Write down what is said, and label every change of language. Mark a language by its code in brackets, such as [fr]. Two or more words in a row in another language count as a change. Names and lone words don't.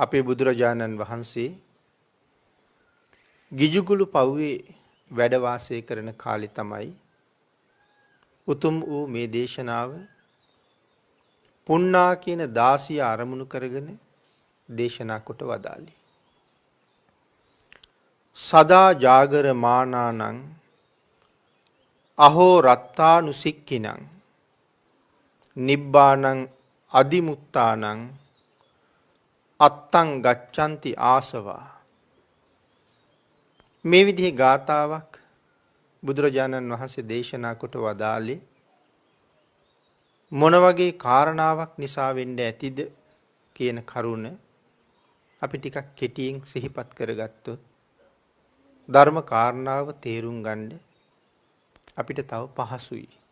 [si] අපේ බුදුරජාණන් වහන්සේ ගිජුකුළු පව්වේ වැඩ වාසය කරන කාලේ තමයි උතුම් වූ මේ දේශනාව පුණ්ණා කියන දාසිය ආරමුණු කරගෙන දේශනා කොට වදාළේ. [pi] සදා ජාගර මානානං අහෝ රත්තානුසික්ඛිනං නිබ්බානං අදිමුත්තානං අත්තං ගච්ඡanti ආසවා. [si] මේ විදිහේ ගාතාවක් බුදුරජාණන් වහන්සේ දේශනා කොට වදාළේ මොන වගේ කාරණාවක් නිසා වෙන්න ඇතිද කියන කරුණ අපි ටිකක් කෙටියෙන් සිහිපත් කරගත්තොත් ධර්ම කාරණාව තේරුම් ගන්න අපිට තව පහසුයි.